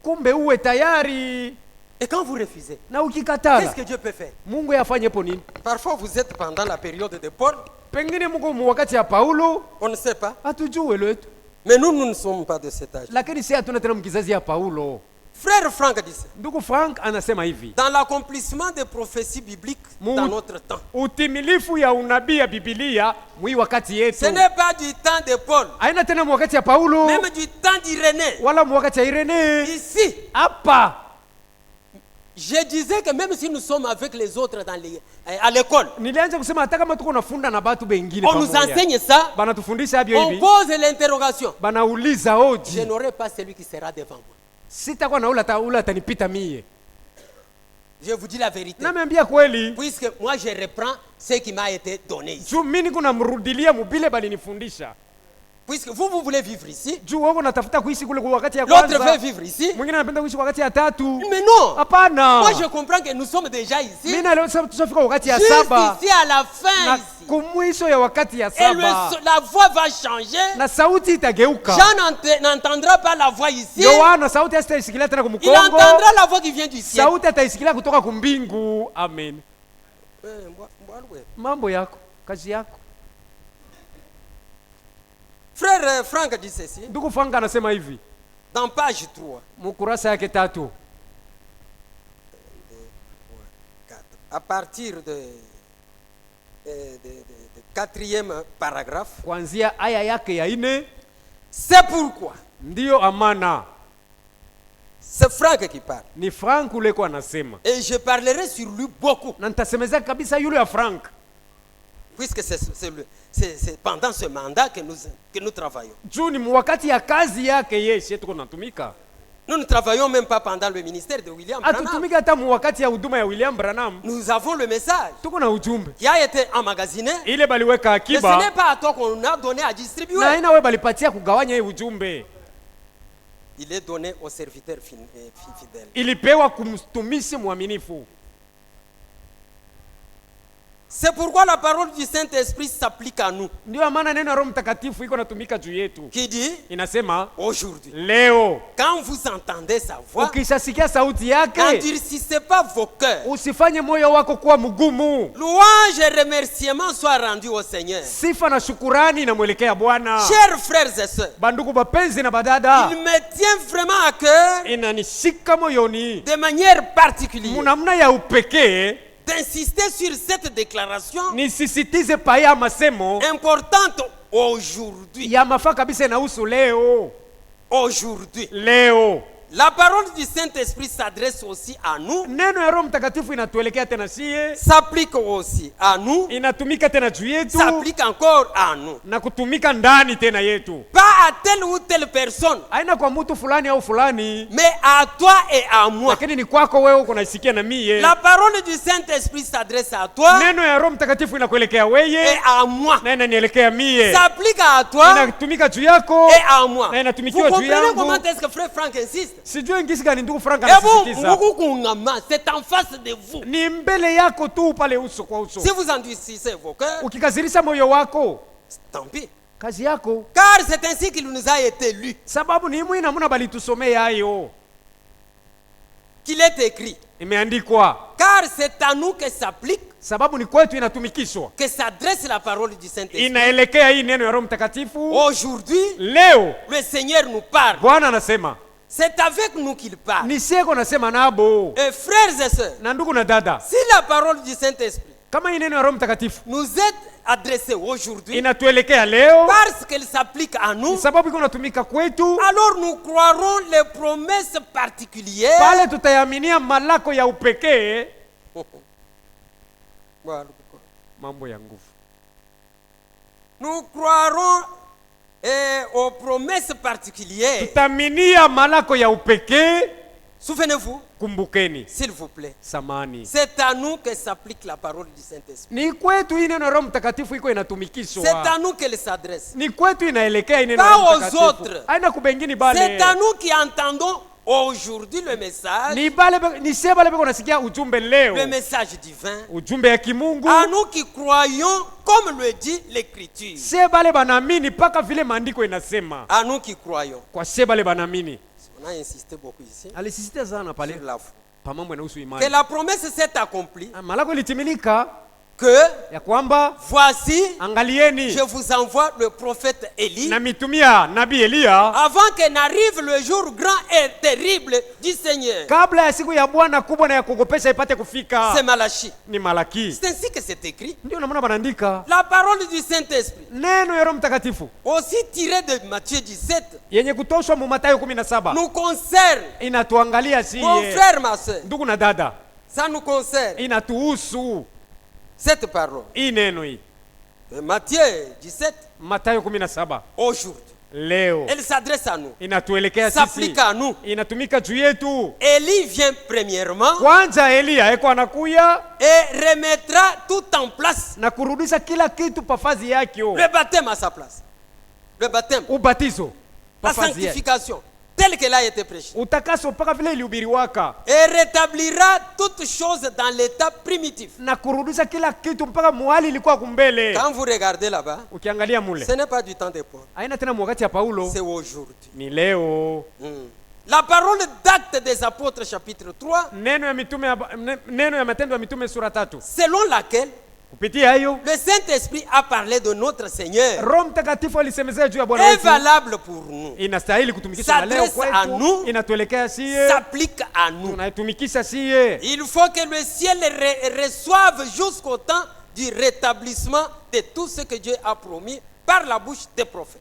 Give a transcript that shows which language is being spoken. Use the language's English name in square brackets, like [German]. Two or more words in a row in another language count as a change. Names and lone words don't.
[French] Et quand vous refusez, qu'est-ce que Dieu peut faire? Parfois vous êtes pendant la période de Paul. On ne sait pas. Mais nous ne sommes pas de cet âge. Frère Frank dit ça. [Swahili] Ndugu Frank anasema hivi. [French] Dans l'accomplissement des prophéties bibliques dans notre temps. [Swahili] Utimilifu ya unabii ya Biblia mwi wakati yetu. [French] Ce n'est pas du temps de Paul. [Swahili] Haina tena wakati ya Paulo. [French] Même du temps d'Irénée. [Swahili] Wala wakati ya Irénée. [French] Ici. [Swahili] Hapa. [French] Je disais que même si nous sommes avec les autres dans les, à l'école, [Swahili] nilianza kusema hata kama tuko nafunda na batu bengine [French] on nous enseigne ça, [Swahili] banatufundisha hivyo hivi, [French] on pose l'interrogation, [Swahili] banauliza hoji, [French] je n'aurai pas celui qui sera devant moi. [Swahili] Sitakuwa na ule atanipita mie. [French] Je vous dis la vérité. [Swahili] Nameambia kweli. [French] Puisque moi je reprends ce qui m'a été donné ici. [Swahili] Juu mimi niko namrudilia mubile balinifundisha. [French] Puisque vous voulez vivre ici. [Swahili] Juu wako natafuta kuishi kule kwa wakati ya kwanza. [French] L'autre veut vivre ici. [Swahili] Mwingine anapenda kuishi wakati ya tatu. [French] Mais non. [Swahili] Hapana. [French] Moi je comprends que nous sommes déjà ici. [Swahili] Mimi na leo tusafika wakati ya saba. [French] Juste ici à la fin [Swahili] na [French] ici. [Swahili] Kumwisho ya wakati ya saba. [French] Et la voix va changer. [Swahili] Na sauti itageuka. [French] Jean n'entendra pas la voix ici. [Swahili] Yohana sauti asitaisikia tena kumkongo. [French] Il entendra la voix qui vient du ciel. [Swahili] Sauti ataisikia kutoka kumbingu. Amen. Mambo yako, kazi yako. [French] Frère Frank dit ceci. [Swahili] Ndugu Frank anasema hivi. [French] Dans page 3. [Swahili] Mukurasa yake 3. [French] À partir de 4e paragraphe. [Swahili] Kuanzia aya yake ya 4. [French] C'est pourquoi. [Swahili] Ndio amana. [French] C'est Frank qui parle. [Swahili] Ni Frank ule kwa anasema. [French] Et je parlerai sur lui beaucoup. [Swahili] Na nitasemeza kabisa yule ya Frank. [French] Puisque c'est pendant ce mandat que nous travaillons. [Swahili] Juu ni wakati ya kazi yake yeye tuko natumika. [French] Nous ne travaillons même pas pendant le ministère de William Branham. [Swahili] Atutumika hata wakati ya huduma ya William Branham. [French] Nous avons le message. [Swahili] Tuko na ujumbe. [French] Qui a été emmagasiné. [Swahili] Ile baliweka akiba. [French] Mais ce n'est pas à toi qu'on a donné à distribuer. [Swahili] Na ina wewe balipatia kugawanya hii ujumbe. [French] Il est donné aux serviteurs fidèles. [Swahili] Ilipewa kumtumishi mwaminifu. [French] C'est pourquoi la parole du Saint-Esprit s'applique à nous. [Swahili] Ndio maana neno la Roho Mtakatifu iko natumika juu yetu. [French] Qui dit? [Swahili] Inasema [French] aujourd'hui. [Swahili] Leo. [French] Quand vous entendez sa voix. [Swahili] Ukishasikia sauti yake. [French] N'endurcissez pas vos cœurs. [Swahili] Usifanye moyo wako kuwa mgumu. [French] Louange et remerciement soient rendus au Seigneur. [Swahili] Sifa na shukurani na mwelekea Bwana. [French] Chers frères et sœurs. [Swahili] Bandugu bapenzi na badada. [French] Il me tient vraiment à cœur. [Swahili] Inanishika moyoni. [French] De manière particulière. [Swahili] Munamna ya upekee. [French] D'insister sur cette déclaration [Swahili] nisisitize paya masemo [French] importante aujourd'hui. [Swahili] Ya mafaa kabisa inahusu leo. [French] Aujourd'hui. [Swahili] Leo. [French] La parole du Saint-Esprit s'adresse aussi à nous. [Swahili] Neno ya Roho Mtakatifu inatuelekea tena sie. [French] S'applique aussi à nous. [Swahili] Inatumika tena juu yetu. [French] S'applique encore à nous. [Swahili] Na kutumika ndani tena yetu. [French] Pas à telle ou telle personne. [Swahili] Haina kwa mtu fulani au fulani. [French] Mais à toi et à moi. [Swahili] Lakini ni kwako wewe uko naisikia na mie. [French] La parole du Saint-Esprit s'adresse à toi. [Swahili] Neno ya Roho Mtakatifu inakuelekea wewe. [French] Et à moi. [Swahili] Na inanielekea mie. [French] S'applique à toi. [Swahili] Inatumika juu yako. [French] Et à moi. [Swahili] Na inatumikiwa juu yangu. [French] Vous comprenez comment est-ce que frère Frank insiste? [Swahili] Sijui ngisi gani ndugu Frank anasisitiza. [French] C'est en face de vous. [Swahili] Ni mbele yako tu pale uso kwa uso. [French] Si vous endurcissez vos cœurs, [Swahili] ukikazirisha moyo wako, [French] tant pis. [Swahili] Kazi yako. [French] Car c'est ainsi qu'il nous a été lu. [Swahili] Sababu ni mwi namuna balitusomea hayo. [French] Qu'il est écrit. [Swahili] Imeandikwa. [French] Car c'est à nous que s'applique. [Swahili] Sababu ni kwetu inatumikishwa. [French] Que s'adresse la parole du Saint-Esprit. [Swahili] Inaelekea hii neno ya Roho Mtakatifu. [French] Aujourd'hui, [Swahili] leo, [French] le Seigneur nous parle. [Swahili] Bwana anasema. [French] C'est avec nous qu'il parle. [Swahili] Ni siko nasema nabo. [French] Et frères et sœurs. [Swahili] Na ndugu na dada. [French] Si la parole du Saint-Esprit. [Swahili] Kama hii neno ya Roho Mtakatifu [French] nous est adressée aujourd'hui. [Swahili] Inatuelekea leo. [French] Parce qu'elle s'applique à nous. [Swahili] Sababu iko natumika kwetu. [French] Alors nous croirons les promesses particulières. [Swahili] Pale tutayaminia malako ya upekee. Mambo ya nguvu. [French] Nous croirons aux promesses particulières. [Swahili] Tutaminia malako ya upekee. [French] Souvenez-vous. [Swahili] Kumbukeni. [French] S'il vous plaît. [Swahili] Samani. [French] C'est à nous que s'applique la parole du Saint-Esprit. [Swahili] Ni kwetu hii neno Roho Mtakatifu iko inatumikishwa. [French] C'est à nous qu'elle s'adresse. [Swahili] Ni kwetu inaelekea hii neno Roho Mtakatifu. [French] Pas aux autres. [Swahili] Haina kubengini bale. [French] C'est à nous qui entendons aujourd'hui le message. [Swahili] Ni seba lebe kunasikia ujumbe leo. [French] Le message divin. [Swahili] Ujumbe ya kimungu. [French] À nous qui croyons comme le dit l'Écriture. [Swahili] Seba lebe banamini paka vile maandiko inasema. [French] À nous qui croyons. [Swahili] Kwa seba lebe banamini. [French] On a insisté beaucoup ici. [Swahili] Alisisitiza sana pale. [French] Sur la foi. [Swahili] Pamoja na usu imani. [French] Que la promesse s'est accomplie. [Swahili] Malako ilitimilika. [French] que [Swahili] ya kwamba [French] voici, [Swahili] angalieni, [French] je vous envoie le prophète Élie, [Swahili] na mitumia nabii Elia, [French] avant que n'arrive le jour grand et terrible du Seigneur. [Swahili] kabla ya siku ya Bwana kubwa na ya kuogopesha ipate kufika. [French] C'est Malachi. [Swahili] Ni Malaki. [French] C'est ainsi que c'est écrit. [Swahili] Ndio namna banaandika. [French] La parole du Saint-Esprit, [Swahili] neno ya Roho Mtakatifu, [French] aussi tirée de Matthieu 17, [Swahili] yenye kutoshwa mu Mathayo 17, [French] nous concerne. [Swahili] inatuangalia si [French] Mon frère, ma soeur, [Swahili] ndugu na dada, [French] ça nous concerne. [Swahili] inatuhusu [French] Cette parole. [Swahili] hii neno hii. [French] Matthieu 17, [Swahili] Mathayo 17 [French] aujourd'hui, [Swahili] leo [French] elle s'adresse à nous, [Swahili] inatuelekea [French] s'applique [Swahili] sisi, [French] à nous. [Swahili] inatumika juu yetu. [French] Élie vient premièrement [Swahili] Kwanza Elia eko anakuya [French] et remettra tout en place. [Swahili] na kurudisha kila kitu pafazi yake. [French] Le baptême à sa place. Le baptême. [Swahili] Ubatizo [French] La [Swahili] pafazi yake, [French] sanctification, telle qu'elle a été prêchée. [Swahili] utakaso mpaka vile ilihubiriwaka, [French] Et rétablira toutes choses dans l'état primitif. [Swahili] na kurudisha kila kitu mpaka muhali ilikuwa kumbele. [French] Quand vous regardez là-bas, [Swahili] Ukiangalia mule, [French] ce n'est pas du temps de Paul, [Swahili] haina tena wakati ya Paulo, [French] c'est aujourd'hui. [Swahili] ni leo. [French] La parole d'Actes des Apôtres chapitre 3, [Swahili] Neno ya mitume neno ya Matendo ya Mitume sura 3, [French] selon laquelle [Swahili] kupitia hiyo [French] le Saint-Esprit a parlé de notre Seigneur, [Swahili] Roho Mtakatifu alisemezea juu ya Bwana [French] est [Swahili] wetu, [French] valable pour nous, [Swahili] inastahili kutumikisha na leo [French] s'adresse à nous, [Swahili] kwetu, inatuelekea sie, [French] s'applique à nous. [Swahili] tunaitumikisha sie. [French] Il faut que le ciel reçoive jusqu'au temps du rétablissement de tout ce que Dieu a promis par la bouche des prophètes.